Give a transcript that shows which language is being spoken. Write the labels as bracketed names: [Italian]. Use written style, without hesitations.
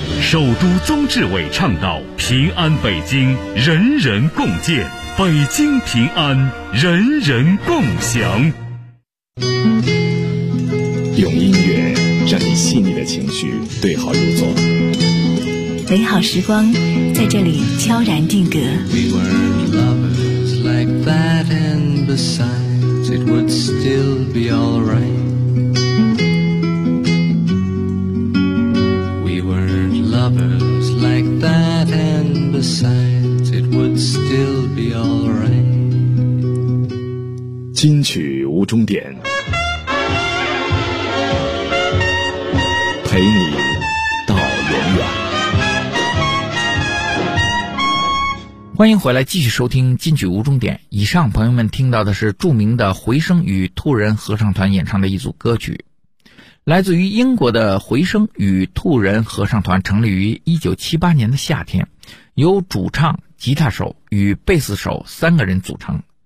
[Chinese] 首都宗志伟倡导平安北京人人共建，北京平安，人人共享。用音乐让你细腻的情绪对号入座，美好时光在这里悄然定格。 [English] We were lovers like that, and besides it would still be alright. We were lovers like that, and besides it would still be alright. [Chinese] 金曲无终点，陪你到永远。欢迎回来继续收听金曲无终点。以上朋友们听到的是著名的回声与兔人合唱团演唱的一组歌曲，来自于英国的回声与兔人合唱团，成立于1978年的夏天，由主唱、吉他手与贝斯手三个人组成。